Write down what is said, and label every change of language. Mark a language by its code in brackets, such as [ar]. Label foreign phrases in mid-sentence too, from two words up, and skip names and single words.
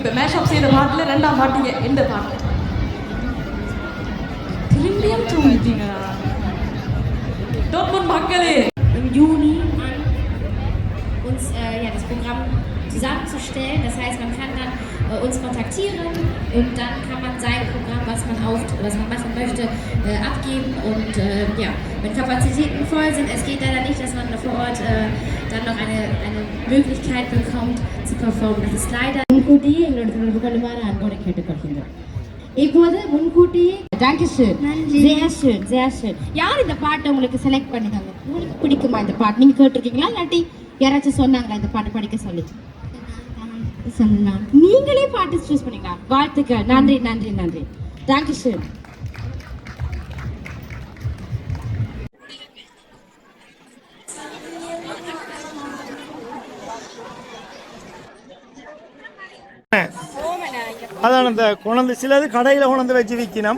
[ta] மேஷப் செய்த பாட்டில் 2ஆம் பாட்டு எந்த பாட்டு திரும்பியும் தூங்கிட்டீங்களா டோட்மண்ட் மக்களே [de] im Juni an, uns das Programm zusammenzustellen. Das heißt, man kann dann uns kontaktieren und dann kann man sein Programm, was man machen möchte, abgeben. Und wenn Kapazitäten voll sind, es geht leider nicht, dass man vor Ort dann noch eine Möglichkeit bekommt zu performen. Das ist leider [ta] முன்கூட்டியே எங்களோட தொடர்பு கொள்ளுமாறு அன்போடு கேட்டுக்கொள்கின்றோம். இப்போது முன்கூட்டியே [de] Dankeschön. Sehr schön, sehr schön. [ta] யார் இந்த பாட்டை உங்களுக்கு செலக்ட் பண்ணினாங்க? உங்களுக்கு பிடிக்குமா இந்த பாட்டு? நீங்க கேட்டிருக்கீங்களா இல்லாட்டி யாராச்சும் சொன்னாங்களா இந்த பாட்டு படிக்க சொல்லி? சொன்னாங்க. நீங்களே பாட்டு சூஸ் பண்ணீங்களா? வாழ்த்துக்கள். நன்றி நன்றி நன்றி. Dankeschön. அதான் அந்த கொண்டு சிலது கடையில் கொண்டு வச்சு விற்கணும்.